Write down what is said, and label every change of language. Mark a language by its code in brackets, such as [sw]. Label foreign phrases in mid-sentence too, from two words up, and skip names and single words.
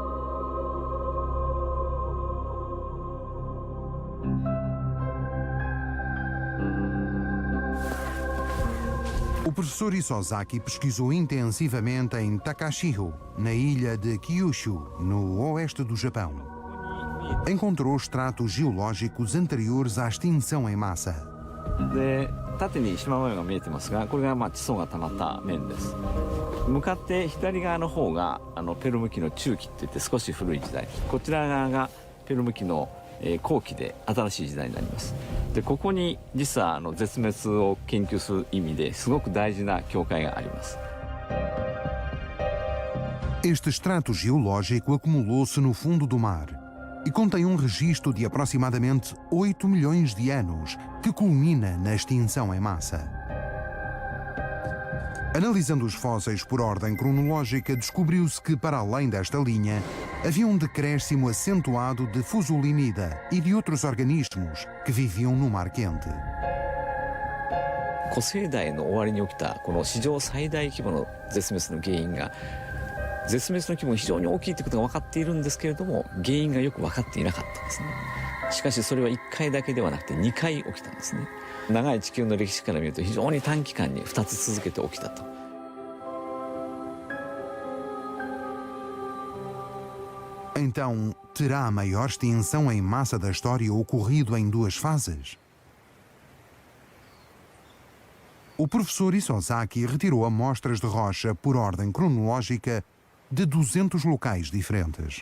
[pt] O professor Isozaki pesquisou intensivamente em Takashiro, na ilha de Kyushu, no oeste do Japão. Encontrou estratos geológicos anteriores à extinção em massa. [ja] で縦に縞模様が見えてますが、これが地層が溜まった面です。向かって左側の方がペルム紀の中期っていって少し古い時代、こちら側がペルム紀の後期で新しい時代になります。でここに実は絶滅を研究する意味ですごく大事な境界があります。 [pt] Este extrato geológico acumulou-se no fundo do mar e contém um registro de aproximadamente 8 milhões de anos que culmina na extinção em massa. Analisando os fósseis por ordem cronológica, descobriu-se que, para além desta linha, havia um decréscimo acentuado de fusulinida e de outros organismos que viviam no mar quente. [ja] 古生代の終わりに起きたこの史上最大規模の絶滅の原因が絶滅の規模が非常に大きいということが分かっているんですけれども、原因がよく分かっていなかったんですね。しかしそれは1回だけではなくて2回起きたんですね。長い地球の歴史から見ると非常に短期間に2つ続けて起きたと。 [pt] Então, terá a maior extinção em massa da história ocorrido em duas fases? O professor Isozaki retirou amostras de rocha por ordem cronológica de 200 locais diferentes.